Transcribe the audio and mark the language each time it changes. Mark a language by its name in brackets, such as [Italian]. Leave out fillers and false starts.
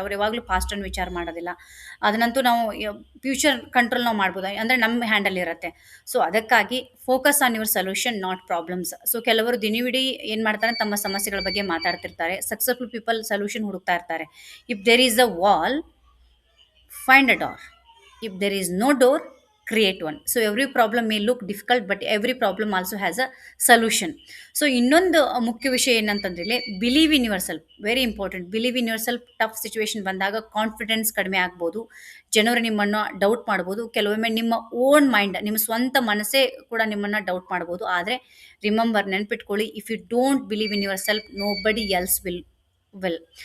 [Kannada] ಅವ್ರು ಯಾವಾಗಲೂ ಪಾಸ್ಟನ್ನು ವಿಚಾರ ಮಾಡೋದಿಲ್ಲ. ಅದನ್ನಂತೂ ನಾವು ಫ್ಯೂಚರ್ ಕಂಟ್ರೋಲ್ ನಾವು ಮಾಡ್ಬೋದು, ಅಂದರೆ ನಮ್ಮ ಹ್ಯಾಂಡಲ್ ಇರುತ್ತೆ. ಸೊ ಅದಕ್ಕಾಗಿ [English] Focus on your solution, not problems. [Kannada] So ಕೆಲವರು ದಿನವಿಡೀ ಏನು ಮಾಡ್ತಾರೆ, ತಮ್ಮ ಸಮಸ್ಯೆಗಳ ಬಗ್ಗೆ ಮಾತಾಡ್ತಿರ್ತಾರೆ. [English] successful people solution [Kannada] ಹುಡುಕ್ತಾ ಇರ್ತಾರೆ. [English] If there is a wall, find a door. If there is no door, create one. So every problem may look difficult, but every problem also has a solution. [Kannada] So ಇನ್ನೊಂದು ಮುಖ್ಯ ವಿಷಯ ಏನಂತಂದ್ರೆ, [English] Believe in yourself. Very important. Believe in yourself. [Kannada] Tough situation ಬಂದಾಗ confidence ಕಡಿಮೆ ಆಗ್ಬೋದು, ಜನರು ನಿಮ್ಮನ್ನು doubt ಮಾಡ್ಬೋದು. ಕೆಲವೊಮ್ಮೆ ನಿಮ್ಮ ಓನ್ ಮೈಂಡ್, ನಿಮ್ಮ ಸ್ವಂತ ಮನಸ್ಸೇ ಕೂಡ ನಿಮ್ಮನ್ನು ಡೌಟ್ ಮಾಡ್ಬೋದು. ಆದರೆ [English] remember, [Kannada] ನೆನ್ಪಿಟ್ಕೊಳ್ಳಿ, [English] If you don't believe in yourself, nobody else will. Well.